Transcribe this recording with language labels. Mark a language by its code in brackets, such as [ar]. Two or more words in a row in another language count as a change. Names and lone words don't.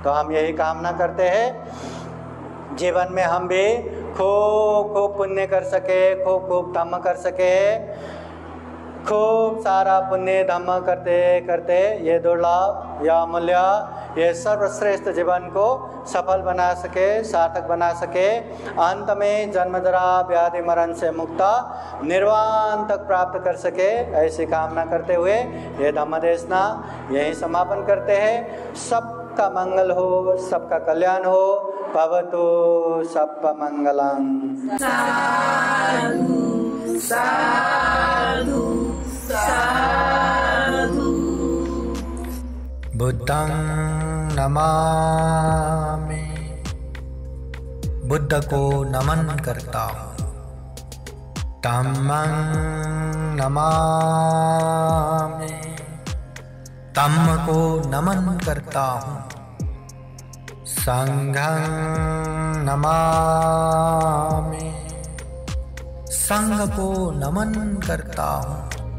[hi] तो हम यही कामना करते हैं जीवन में हम भी खूब खूब पुण्य कर सके, खूब खूब धम्म कर सके, खूब सारा पुण्य धम्म करते करते ये दुर्लभ या अमूल्य ये सर्वश्रेष्ठ जीवन को सफल बना सके, सार्थक बना सके, अंत में जन्म जरा व्याधि मरण से मुक्त निर्वाण तक प्राप्त कर सके, ऐसी कामना करते हुए ये धम्म देशना यही समापन करते हैं। सबका मंगल हो, सबका कल्याण हो। [pi] भवतु सबका मंगलम। साधु साधु साधु। बुद्धं नमामि, [hi] बुद्ध को नमन करता हूँ। [pi] धम्मं नमामि, [hi] धम्म को नमन करता हूँ। [pi] संघं नमामि, [hi] संघ को नमन करता हूँ।